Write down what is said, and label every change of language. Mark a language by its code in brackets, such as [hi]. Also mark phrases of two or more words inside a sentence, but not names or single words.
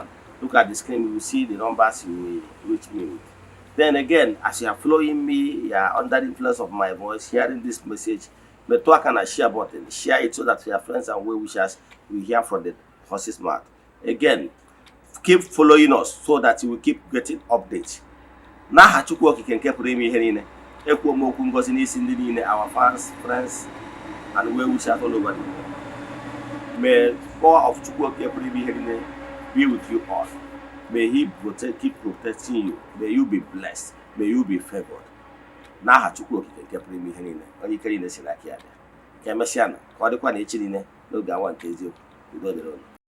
[en] Look at the screen, you will see the numbers you will reach me with. Then again, as you are following me, you are under the influence of my voice, hearing this message, but talk on a share button, share it so that your friends and well wishers will hear from the horse's mouth. Again, keep following us so that you will keep getting updates. [ig] N'aha Chukwu Okike nke pụrụ ime ihe niile, ekwuo m okwu ngozi n'isi ndị niile, [en] our fans, friends, and well wishers all over the world. May power of Chukwu Okike [ig] pụrụ ime ihe niile [en] be with you all. May He keep protecting you. May you be blessed. May you be favored. [ig] N'aha Chukwu Okike nke pụrụ ime ihe niile, onye ike niile si n'aka ya bịa. Ka emesịa na ka ọ dịkwa na echi niile n'oge awa nke eziokwu. Udo dịrị unu.